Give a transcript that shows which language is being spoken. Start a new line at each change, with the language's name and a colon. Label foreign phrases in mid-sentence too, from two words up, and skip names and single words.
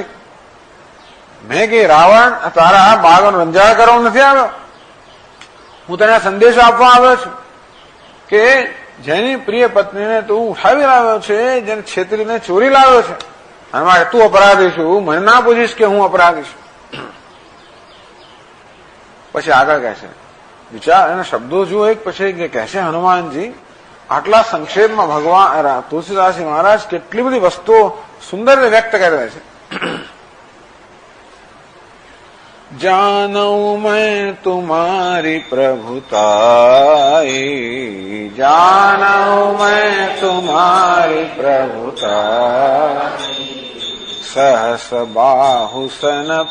Gujarati: મેં કે રાવણ તારા બાગનો રંજાડ કરવા નથી આવ્યો, હું તને સંદેશો આપવા આવ્યો છું કે જેની પ્રિય પત્નીને તું ઉઠાવી લાવ્યો છે, જેને છેતરીને ચોરી લાવ્યો છે, અને માટે તું અપરાધી છું, મને ના પૂછીશ કે હું અપરાધી છું. પછી આગળ કહે છે, વિચાર એના શબ્દો જુઓ એક પછી કહે છે હનુમાનજી. આટલા સંક્ષેપમાં ભગવાન તુલસીદાસજી મહારાજ કેટલી બધી વસ્તુઓ સુંદર રીતે વ્યક્ત કરી રહ્યા છે.
Awadhi: जानू मैं तुम्हारी प्रभुताई, जानू मैं तुम्हारी प्रभुताई, सहस बाहुसन